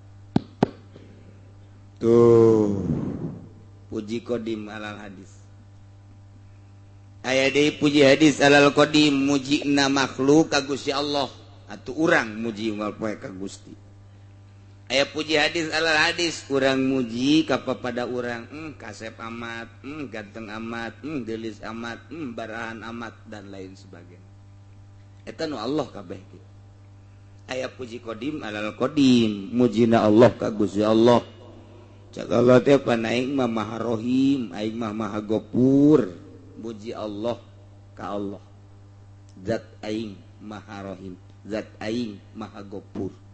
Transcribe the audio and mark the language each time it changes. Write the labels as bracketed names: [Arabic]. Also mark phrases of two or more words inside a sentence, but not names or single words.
[Sundanese] tuh puji [Arabic] قديم على حادث [Sundanese] aya deui puji [Arabic] حادث على قديم [Sundanese] mujina makhluk ka Gusti Allah atuh urang muji unggal poe ka Gusti aya puji [Arabic] حادث على حادث [Sundanese] urang muji kapada urang kasep amat ganteng amat gelis amat barahan amat [Indonesian] dan lain sebagainya [Sundanese] eta nu Allah kabeh kitu aya puji [Arabic] قديم على قديم [Sundanese] mujina Allah ka Gusti Allah cak Allah teh panaing mah maha rohim aing mah maha gopur muji Allah ka Allah zat aing maha rohim zat aing maha gopur